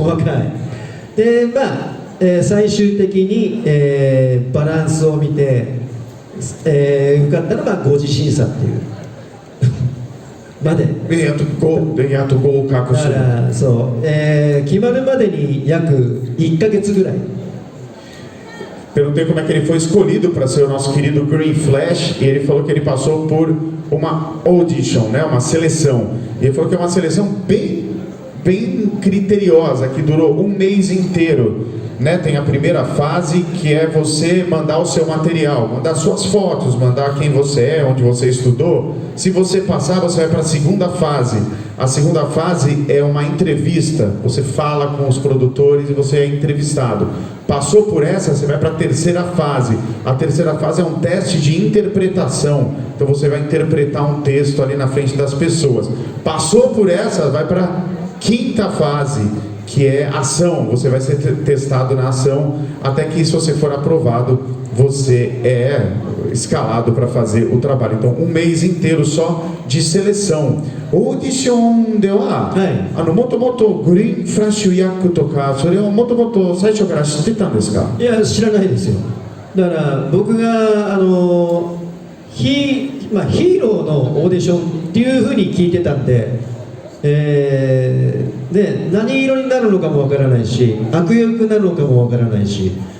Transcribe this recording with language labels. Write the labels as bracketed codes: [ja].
[ja] 細かいで、最終的に、バランスを見て、受かったら5次審査っていうまでやっと合格する。そう、決まるまでに約1ヶ月ぐらい。 [pt] Perguntei como é que ele foi escolhido para ser o nosso querido Green Flash, e ele falou que ele passou por uma audition, né, uma seleção. E ele falou que é uma seleção bem criteriosa, que durou um mês inteiro. Né, tem a primeira fase, que é você mandar o seu material, mandar suas fotos, mandar quem você é, onde você estudou. Se você passar, você vai para a segunda fase. A segunda fase é uma entrevista. Você fala com os produtores e você é entrevistado. Passou por essa, você vai para a terceira fase. A terceira fase é um teste de interpretação. Então você vai interpretar um texto ali na frente das pessoas. Passou por essa, vai para a quinta fase, que é ação. Você vai ser testado na ação, até que, se você for aprovado, você é escalado para fazer o trabalho. Então, um mês inteiro só de seleção. [ja] Audition では、もともとグリーンフラッシュ役とか、それをもともと最初から知ってたんですか？いや、知らないですよ。だから僕がヒーローのオーディションっていうふうに聞いてたんで、で何色になるのかもわからないし、悪役なのかもわからないし、